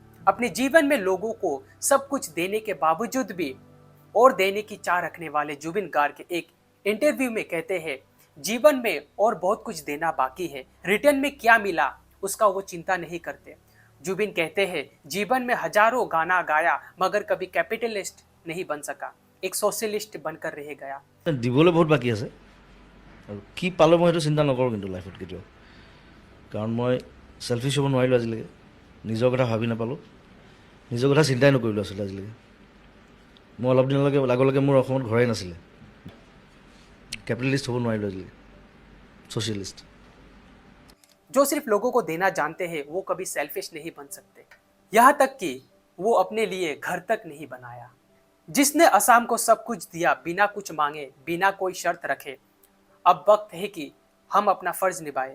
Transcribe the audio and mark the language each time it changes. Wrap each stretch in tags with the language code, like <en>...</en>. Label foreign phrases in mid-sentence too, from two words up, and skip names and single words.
<hi>अपने जीवन में लोगों को सब कुछ देने के बावजूद भी और देने की चाह रखने वाले जुबिन गार्ग एक इंटरव्यू में कहते हैं, जीवन में और बहुत कुछ देना बाकी है, रिटर्न में क्या मिला उसका वो चिंता नहीं करते। जुबिन कहते हैं, जीवन में हजारों गाना गाया मगर कभी कैपिटलिस्ट नहीं बन सका, एक सोशलिस्ट बनकर रह गया।</hi> <as>দিবলৈ বহুত বাকী আছে আৰু কি পালোঁ মই সেইটো চিন্তা নকৰোঁ কিন্তু লাইফত কেতিয়াও, কাৰণ মই চেলফিছ হ'ব নোৱাৰিলোঁ আজিলৈকে। নিজৰ কথা ভাবি নাপালোঁ, নিজৰ কথা চিন্তাই নকৰিলোঁ আচলতে আজিলৈকে। মই অলপ দিনলৈকে আগলৈকে মোৰ অসমত ঘৰেই নাছিলে। কেপিটেলিষ্ট হ নোৱাৰিলোঁ আজিলৈকে, सोशलिस्ट।</as> <hi>जो सिर्फ लोगों को देना जानते हैं वो कभी सेल्फिश नहीं बन सकते, यहाँ तक कि वो अपने लिए घर तक नहीं बनाया। जिसने असम को सब कुछ दिया बिना कुछ मांगे, बिना कोई शर्त रखे, अब वक्त है कि हम अपना फर्ज निभाएं।</hi>